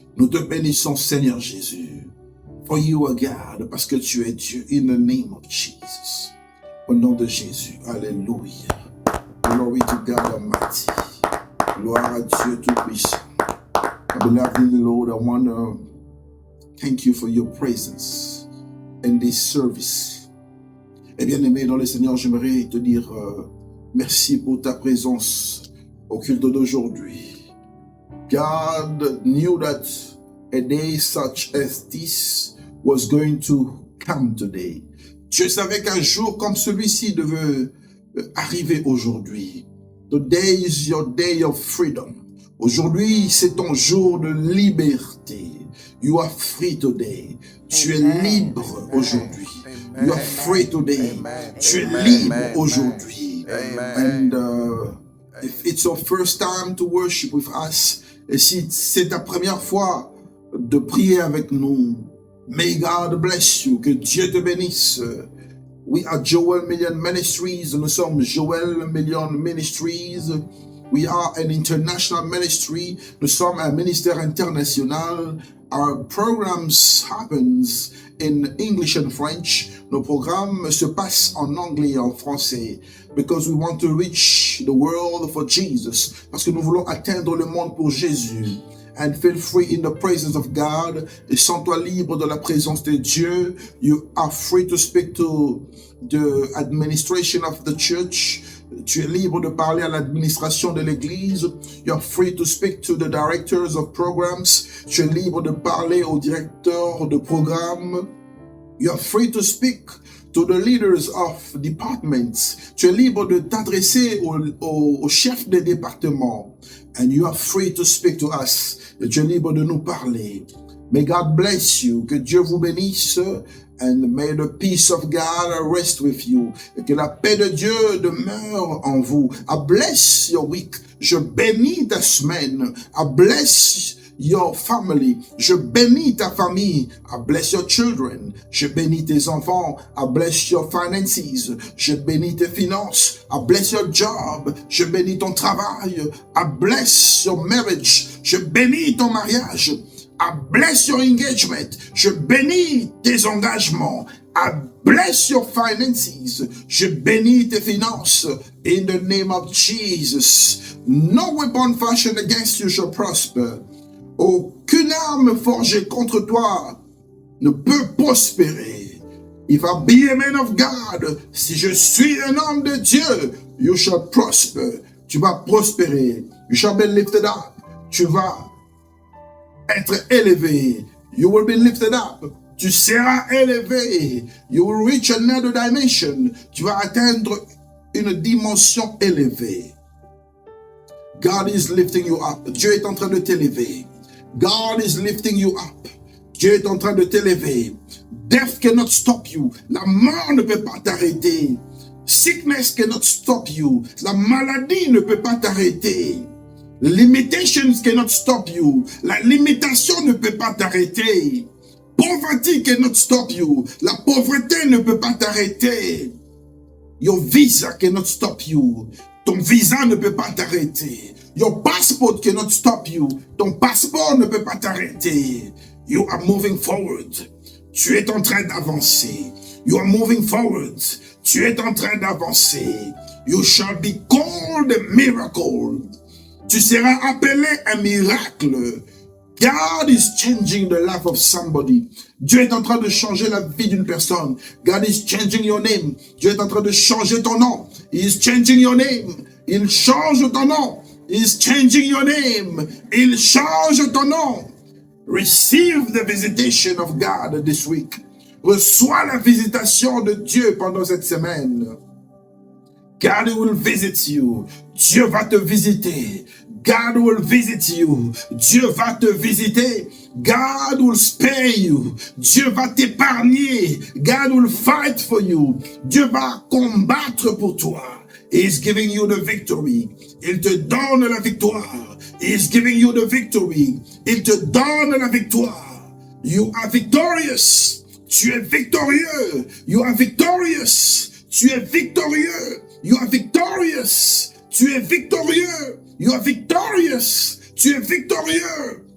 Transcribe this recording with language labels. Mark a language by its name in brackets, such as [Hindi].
[French] Nous te bénissons, Seigneur Jésus. [English] For you are God, [French] parce que tu es Dieu. [English] In the name of Jesus. [French] Au nom de Jésus. Alléluia. [English] Glory to God Almighty. [French] Gloire à Dieu Tout-Puissant. [English] Beloved Lord, I want to thank you for your presence in this service. [French] Et bien aimé dans le Seigneur, j'aimerais te dire merci pour ta présence au culte d'aujourd'hui. [English] God knew that a day such as this was going to come today. [French] Dieu savait qu'un jour comme celui-ci devait arriver aujourd'hui. [English] Today is your day of freedom. [French] Aujourd'hui, c'est ton jour de liberté. [English] You are free today. [French] Tu es libre aujourd'hui. [English] You are free today. [French] Tu es libre aujourd'hui. [English] And if it's your first time to worship with us, [French] et si c'est ta première fois de prier avec nous, [English] may God bless you. [French] Que Dieu te bénisse. [English] We are Joel Million Ministries. [French] Nous sommes Joel Million Ministries. [English] We are an international ministry. [French] Nous sommes un ministère international. [English] Our programs happens in English and French. [French] Nos programmes se passent en anglais et en français. [English] Because we want to reach the world for Jesus. [French] Parce que nous voulons atteindre le monde pour Jésus. [English] And feel free in the presence of God. [French] Et sens-toi libre de la présence de Dieu. [English] You are free to speak to the administration of the church. [French] Tu es libre de parler à l'administration de l'église. [English] You are free to speak to the directors of programs. [French] Tu es libre de parler aux directeurs de programmes. [English] You are free to speak to the leaders of departments. [French] Tu es libre de t'adresser aux chefs des départements. [English] And you are free to speak to us. [French] Et tu es libre de nous parler. [English] May God bless you. [French] Que Dieu vous bénisse. [English] And may the peace of God rest with you. [French] Et que la paix de Dieu demeure en vous. [English] I bless your week. [French] Je bénis ta semaine. [English] I bless your family. [French] Je bénis ta famille. [English] I bless your children. [French] Je bénis tes enfants. [English] I bless your finances. [French] Je bénis tes finances. [English] I bless your job. [French] Je bénis ton travail. [English] I bless your marriage. [French] Je bénis ton mariage. [English] I bless your engagement. [French] Je bénis tes engagements. [English] I bless your finances. [French] Je bénis tes finances. [English] In the name of Jesus. No weapon fashioned against you shall prosper. [French] Aucune arme forgée contre toi ne peut prospérer. [English] If I be a man of God, [French] si je suis un homme de Dieu, [English] you shall prosper. [French] Tu vas prospérer. [English] You shall be lifted up. [French] Tu vas être élevé. [English] You will be lifted up. [French] Tu seras élevé. [English] You will reach another dimension. [French] Tu vas atteindre une dimension élevée. [English] God is lifting you up. [French] Dieu est en train de t'élever. [English] God is lifting you up. [French] Dieu est en train de t'élever. [English] Death cannot stop you. [French] La mort ne peut pas t'arrêter. [English] Sickness cannot stop you. [French] La maladie ne peut pas t'arrêter. [English] Limitations cannot stop you. [French] La limitation ne peut pas t'arrêter. [English] Poverty cannot stop you. [French] La pauvreté ne peut pas t'arrêter. [English] Your visa cannot stop you. [French] Ton visa ne peut pas t'arrêter. [English] Your passport cannot stop you. [French] Ton passeport ne peut pas t'arrêter. [English] You are moving forward. [French] Tu es en train d'avancer. [English] You are moving forward. [French] Tu es en train d'avancer. [English] You shall be called a miracle. [French] Tu seras appelé un miracle. [English] God is changing the life of somebody. [French] Dieu est en train de changer la vie d'une personne. [English] God is changing your name. [French] Dieu est en train de changer ton nom. [English] He is changing your name. [French] Il change ton nom. [English] He is changing your name. [French] Il change ton nom. [English] Receive the visitation of God this week. [French] Reçois la visitation de Dieu pendant cette semaine. [English] God will visit you. [French] Dieu va te visiter. [English] God will visit you. [French] Dieu va te visiter. [English] God will spare you. [French] Dieu va t'épargner. [English] God will fight for you. [French] Dieu va combattre pour toi. [English] He is giving you the victory. [French] Il te donne la victoire. [English] He is giving you the victory. [French] Il te donne la victoire. [English] You are victorious. [French] Tu es victorieux. [English] You are victorious. [French] Tu es victorieux. [English] You are victorious. Tu es victorieux. You are victorious. Tu es victorieux.